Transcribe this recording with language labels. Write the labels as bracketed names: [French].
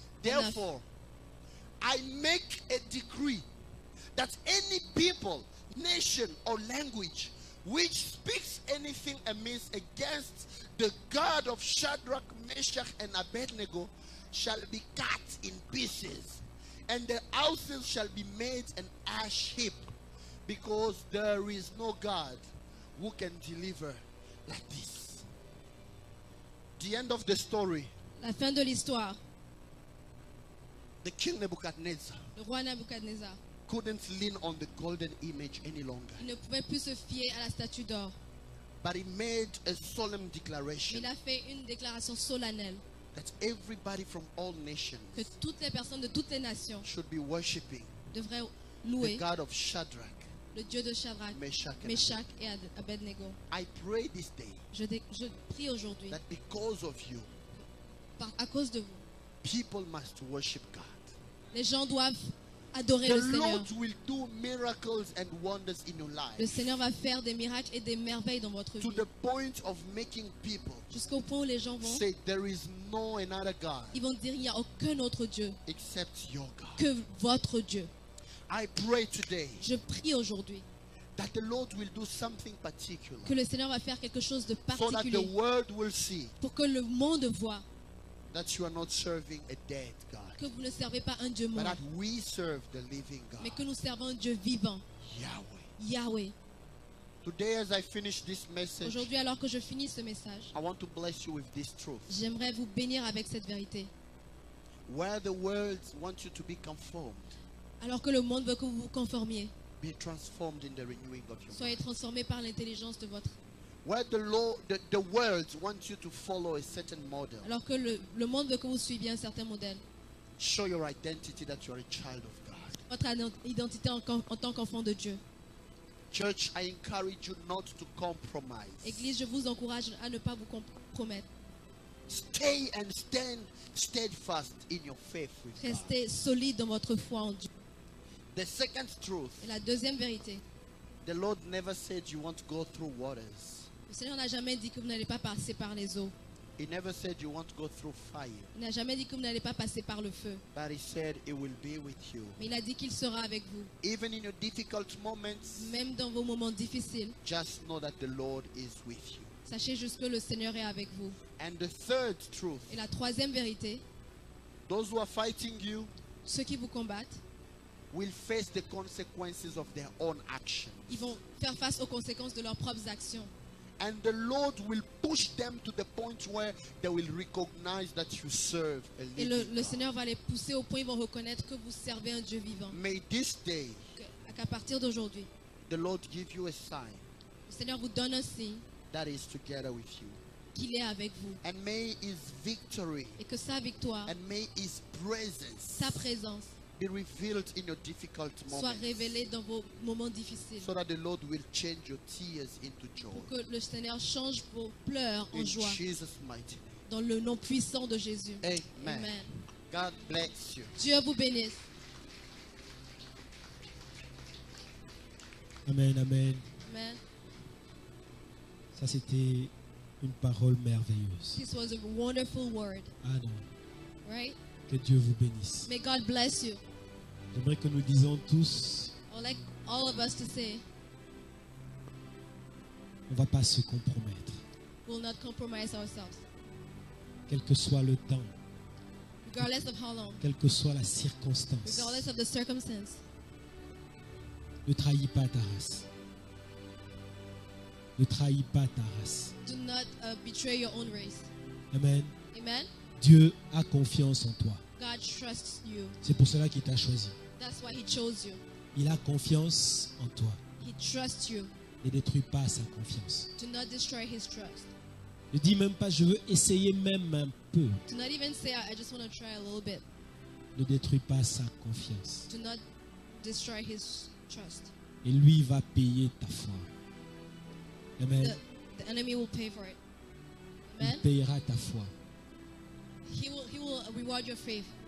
[English] Therefore, I make a decree that any people, nation, or language which speaks anything amiss against the God of Shadrach, Meshach, and Abednego shall be cut in pieces, and their houses shall be made an ash heap, because there is no God who can deliver like this. The end of the story. [French] La fin de l'histoire. [English] The king Nebuchadnezzar [French] Le roi Nabucodonosor, [English] couldn't lean on the golden image any longer, [French] il ne pouvait plus se fier à la statue d'or. [English] but he made a solemn [French] Il [English] declaration [French] a fait une déclaration solennelle [English] that everybody from all nations [French] que toutes les personnes de toutes les nations [English] should be worshiping [French] devraient [English] the [French] louer [English] God of Shadrach, [French] le Dieu de Shadrach, [English] Meshach, and [French] Meshach et Abednego. [English] I pray this day [French] Je prie aujourd'hui, [English] that because of you, [French] à cause de vous, [English] people must worship God. [French] les gens doivent adorer [English] The [French] le Seigneur. [English] Lord will do miracles and wonders in your [French] Le [English] life [French] Seigneur va faire des miracles et des merveilles dans votre [English] to [French] vie. [English] the point of making people [French] Jusqu'au point où les gens vont, [English] say there is no another God [French] ils vont dire il n'y a aucun autre Dieu [English] except your God. [French] que votre Dieu. [English] I pray today [French] Je prie aujourd'hui [English] that the Lord will do something particular [French] que le Seigneur va faire quelque chose de [English] so that the [French] particulier [English] world will see [French] pour que le monde voit [English] that you are not serving a dead God, [French] que vous ne servez pas un Dieu [English] but [French] mort, [English] that we serve the living [French] mais que [English] God, [French] nous servons un Dieu vivant, [English] Yahweh. [French] Yahweh. [English] Today, as I finish this message, [French] Aujourd'hui, alors que je finis ce message, [English] I want to bless you with this truth. [French] j'aimerais vous bénir avec cette vérité. [English] Where the world wants you to be conformed, [French] Alors que le monde veut que vous vous conformiez, [English] be transformed in the renewing of your [French] soyez [English] mind. [French] transformés par l'intelligence de votre. [English] Where the world wants you to follow a certain model, [French] Alors que le monde veut que vous suiviez un certain modèle, [English] show your identity that you are a child of God. [French] votre identité en tant qu'enfant de Dieu. [English] Church, I encourage you not to compromise. [French] Église, je vous encourage à ne pas vous compromettre. [English] Stay and stand steadfast in your faith with God. [French] Restez solide dans votre foi en Dieu. [English] The second truth, [French] Et la deuxième vérité, [English] the Lord never said you want to go through waters. [French] le Seigneur n'a jamais dit que vous n'allez pas passer par les eaux. [English] He never said you want to go through fire. [French] Il n'a jamais dit que vous n'allez pas passer par le feu. [English] But he said it will be with you. [French] Mais il a dit qu'il sera avec vous. [English] Even in your difficult moments, [French] Même dans vos moments difficiles, [English] just know that the Lord is with you. [French] sachez juste que le Seigneur est avec vous. [English] And the third truth, [French] Et la troisième vérité, [English] those who are fighting you [French] ceux qui vous combattent, [English] will face the consequences of their own actions. [French] ils vont faire face aux conséquences de leurs propres actions. [English] And the Lord will push them to the point where they will recognize that you serve a [French] Et [English] living [French] le [English] God. [French] Seigneur va les pousser au point où ils vont reconnaître que vous servez un Dieu vivant. [English] May this day [French] Qu'à partir d'aujourd'hui, [English] the Lord give you a sign [French] le Seigneur vous donne un signe [English] that is together with you. [French] qu'il est avec vous. [English] And may his victory [French] Et que sa victoire, [English] and may his presence [French] sa présence, [English] be revealed in your difficult [French] soit [English] moments, [French] révélée dans vos moments difficiles. [English] so that the Lord will change your tears into joy. [French] Pour que le Seigneur change vos pleurs en [English] In [French] joie. [English] Jesus' mighty name. [French] Dans le nom puissant de Jésus. [English] Amen. [French] Amen. [English] God bless you. [French] Dieu vous bénisse. [English] Amen, amen. [French] Amen. Ça, c'était une parole merveilleuse. [English] This was a wonderful word, [French] Ah non, [English] right? [French] que Dieu vous bénisse. [English] May God bless you. [French] J'aimerais que nous disions tous, [English] I would like all of us to say, [French] on ne va pas se compromettre. [English] we'll not compromise ourselves, [French] Quel que soit le temps, [English] regardless of how long, [French] quelle que soit la circonstance, [English] regardless of the circumstance. [French] ne trahis pas ta race. Ne trahis pas ta race. [English] Do not betray your own race. Amen. [French] Amen. Dieu a confiance en toi. [English] God trusts you. [French] C'est pour cela qu'il t'a choisi. [English] That's why He chose you. [French] Il a confiance en toi. [English] He trusts you. [French] Ne détruis pas sa confiance. [English] Do not destroy His trust. [French] Ne dis même pas, je veux essayer même un peu. [English] Do not even say, I just want to try a little bit. [French] Ne détruis pas sa confiance. [English] Do not destroy His trust. [French] Et lui va payer ta foi. Amen. [English] The enemy will pay for it. [French] Il [English] Amen. [French] payera ta foi. [English] He will reward your faith.